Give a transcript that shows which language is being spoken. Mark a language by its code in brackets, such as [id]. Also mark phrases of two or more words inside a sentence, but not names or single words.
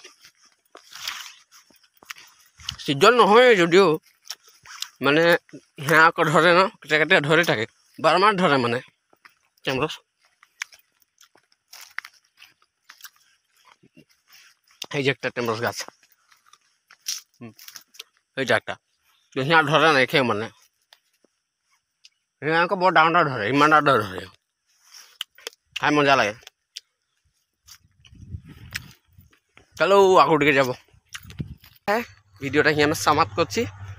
[bn] সিজন নহয় যদিও মানে হ্যাঁ আকৌ ধরে না কেটে কেটে ধরে থাকে 12 মাস ধরে মানে টেমরস এই যে একটা টেমরস গাছ এই যে একটা হ্যাঁ ধরে না খেয়ে মানে হ্যাঁ [as] আকৌ বৰ ডাঙৰ ধৰে ইমান ডাঙৰ ধৰে খাই মজা লাগে [bn] চলো আকৌ দিকে যাব হ্যাঁ ভিডিওটা হিয়ানে সমাপ্ত করছি